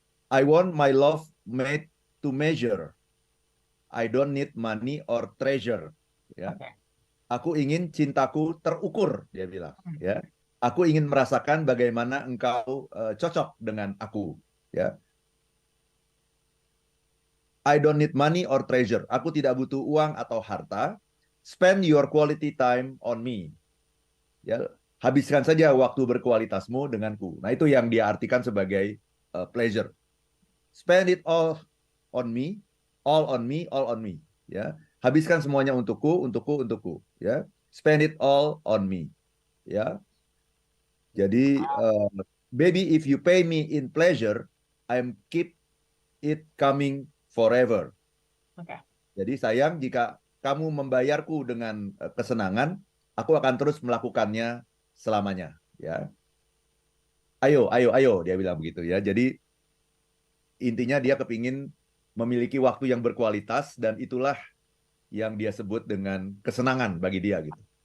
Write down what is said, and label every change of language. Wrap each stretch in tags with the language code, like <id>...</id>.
<en>I want my love made to measure. I don't need money or treasure.</en> <id>Ya, Oke. aku ingin cintaku terukur, dia bilang. Mhm. Ya, aku ingin merasakan bagaimana engkau cocok dengan aku.</id> <en>Ya, I don't need money or treasure.</en> <id>Aku tidak butuh uang atau harta.</id> <en>Spend your quality time on me.</en> <id>Ya, habiskan saja waktu berkualitasmu denganku. Nah, itu yang dia artikan sebagai pleasure.</id> <en>Spend it on me, all on me, all on me.</en> <id>Ya, habiskan semuanya untukku, untukku, untukku. Ya,</id> <en>spend it all on me.</en> <id>Ya, jadi</id> <en>baby, if you pay me in pleasure, I'm keep it coming forever.</en> <id>Oke. Jadi sayang jika kamu membayarku dengan kesenangan, aku akan terus melakukannya selamanya. Ya, ayo, ayo, ayo, dia bilang begitu ya. Jadi intinya dia kepingin memiliki waktu yang berkualitas dan itulah yang dia sebut dengan kesenangan bagi dia gitu.</id>